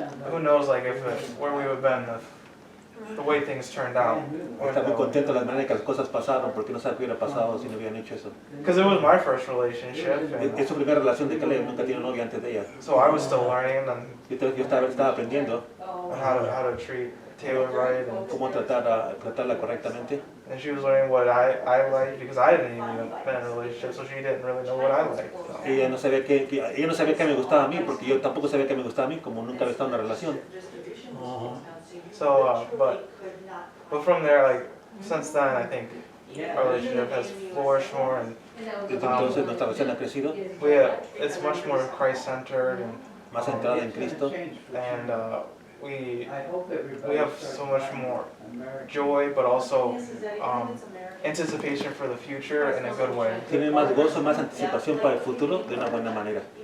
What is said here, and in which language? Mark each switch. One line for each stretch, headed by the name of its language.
English: Who knows, like where we would have been if the way things turned out.
Spanish: Está muy contento de la manera que las cosas pasaron, porque no sabe qué hubiera pasado si no hubieran hecho eso.
English: Because it was my first relationship, and
Spanish: Es su primera relación de Caleb, nunca tiene novia antes de ella.
English: so I was still learning and
Spanish: Yo estaba aprendiendo
English: how to treat Taylor right, and
Spanish: cómo tratarla correctamente.
English: she was learning what I liked, because I didn't even been in a relationship, so she didn't really know what I liked. So.
Spanish: Ella no sabía que me gustaba a mí, porque yo tampoco sabía que me gustaba a mí, como nunca había estado en una relación. Ajá.
English: So, but from there, like since then, I think our relationship has flourished more, and
Spanish: Desde entonces nuestra relación ha crecido,
English: it's much more Christ-centered,
Spanish: más centrada en Cristo.
English: and we have so much more joy, but also anticipation for the future in a good way.
Spanish: Tiene más gozo, más anticipación para el futuro de una buena manera.